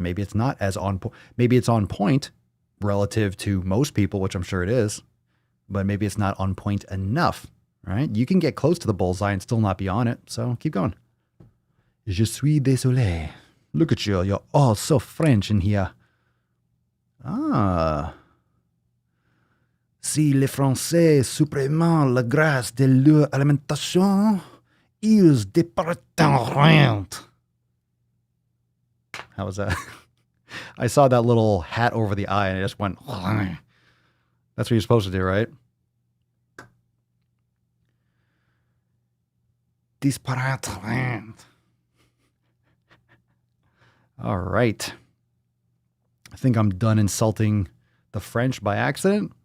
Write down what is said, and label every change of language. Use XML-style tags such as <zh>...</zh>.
<en>Maybe it's not as on point. Maybe it's on point relative to most people, which I'm sure it is, but maybe it's not on point enough, right? You can get close to the bullseye and still not be on it. So keep going.</en> <fr>Je suis désolé.</fr> <en>Look at you. You're all so French in here. Ah.</en> <fr>Si les Français suppriment la grâce de leur alimentation, ils départiront.</fr> <en>How was that? I saw that little hat over the eye and I just went, that's what you're supposed to do, right?</en> <fr>Disparaîtront.</fr> <en>All right. I think I'm done insulting the French by accident.</en>